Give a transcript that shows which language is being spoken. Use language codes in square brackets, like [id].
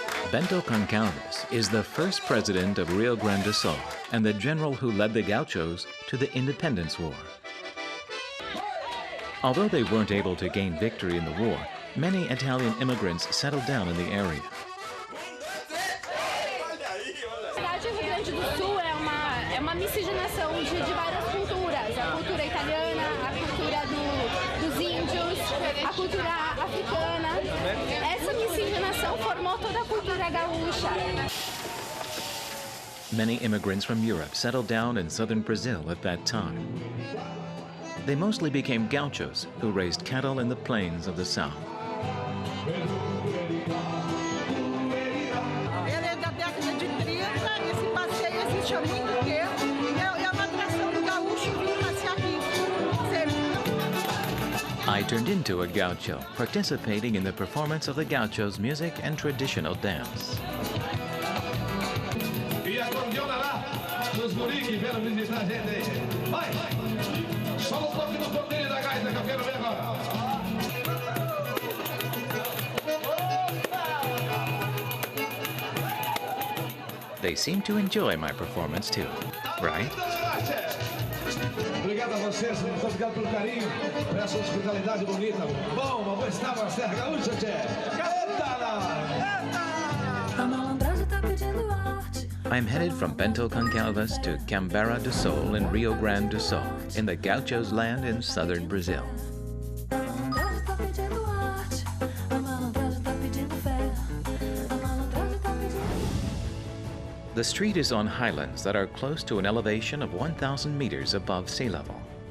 [en] Bento Goncalves is the first president of Rio Grande do Sul and the general who led the Gauchos to the Independence War. Although they weren't able to gain victory in the war, many Italian immigrants settled down in the area. [pt] A cidade do Rio Grande do Sul é uma miscigenação de várias culturas. A cultura italiana, a cultura dos índios, a cultura africana. Essa miscigenação formou toda a cultura gaúcha. [en] Many immigrants from Europe settled down in southern Brazil at that time. They mostly became gauchos who raised cattle in the plains of the south. [pt] Ele é da década de 30, esse passeio existe há muito tempo e é uma atração do gaúcho vir passear aqui. [en] I turned into a gaucho, participating in the performance of the gauchos' music and traditional dance. [pt] E acordeona lá, dos guris que vieram visitar a gente aí. Vai! Só um pouquinho do ponteiro da gaita que eu quero ver agora. [en] They seem to enjoy my performance too, right? [pt] Obrigado a vocês, muito obrigado pelo carinho, por essa hospitalidade bonita. Bom, uma boa estada na Serra Gaúcha, tchê. Eita lá! A malandragem tá pedindo arte. [en] I'm headed from Bento Gonçalves to Cambará do Sol in Rio Grande do Sul, in the Gauchos land in southern Brazil. The street is on highlands that are close to an elevation of 1,000 meters above sea level.